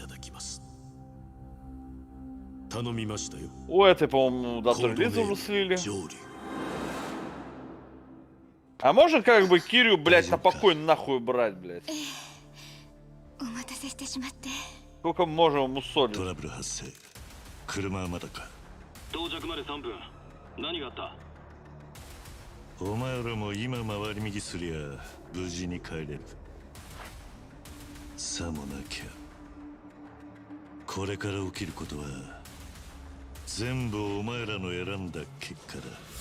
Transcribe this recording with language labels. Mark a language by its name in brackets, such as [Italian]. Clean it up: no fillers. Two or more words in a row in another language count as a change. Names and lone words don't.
[Russian] У этой, по-моему, дату релиза уже слили. А можно как бы Кирю, блядь, на покой нахуй брать, блядь? Сколько можем ему солить? [Japanese] 到着まで3分何があった？お前らも今回り道すりゃ無事に帰れる。さもなきゃこれから起きることは全部お前らの選んだ結果だ。